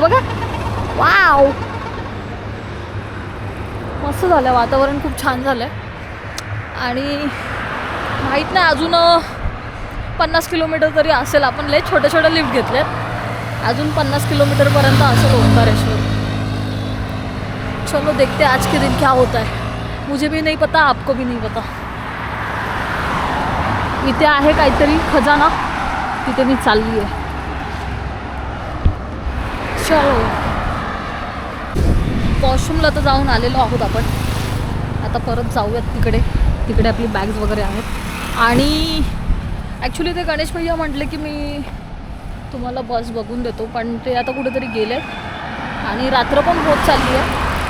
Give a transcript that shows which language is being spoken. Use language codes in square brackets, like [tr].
[mr] बघा वाव, मस्त झालं आहे वातावरण, खूप छान झालं आहे. आणि माहीत नाही अजून 50 किलोमीटर तरी असेल. आपण लय छोट्या लिफ्ट घेतल्यात. अजून 50 किलोमीटरपर्यंत असेल ओंकारेश्वर. [hi] चलो देखते आज के दिन क्या होता है. मुझे भी नहीं पता, आपको भी नहीं पता. [mr] इथे आहे काहीतरी खजाना, तिथे मी चालली आहे. चलो वॉशरूमला तर जाऊन आलेलो आहोत आपण. आता परत जाऊयात तिकडे आपली बॅग्स वगैरे आहेत. आणि ॲक्च्युली ते गणेश भैया म्हटले की मी तुम्हाला बस बघून देतो, पण ते आता कुठेतरी गेले आणि रात्र पण होत चालली आहे.